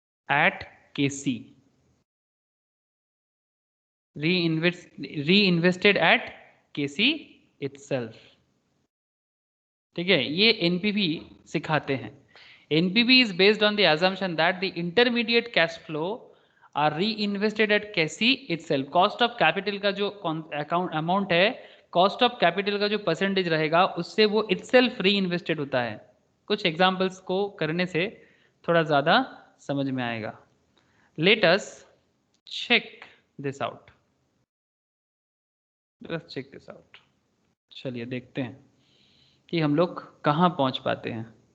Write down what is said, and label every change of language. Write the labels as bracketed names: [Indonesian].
[English] at KC, reinvested at KC itself, [Hindi] ठीक है, ये एनपीवी सिखाते हैं। [English] NPV is based on the assumption that the intermediate cash flow are reinvested at KC itself। [Hindi] Cost of capital का जो account amount है, cost of capital का जो परसेंटेज रहेगा उससे वो इटसेल्फ री इन्वेस्टेड होता है। कुछ एग्जाम्पल्स को करने से थोड़ा ज़्यादा समझ में आएगा। [English] let us check this out, [Hindi] चलिए देखते हैं कि हम लोग कहाँ पहुँच पाते हैं।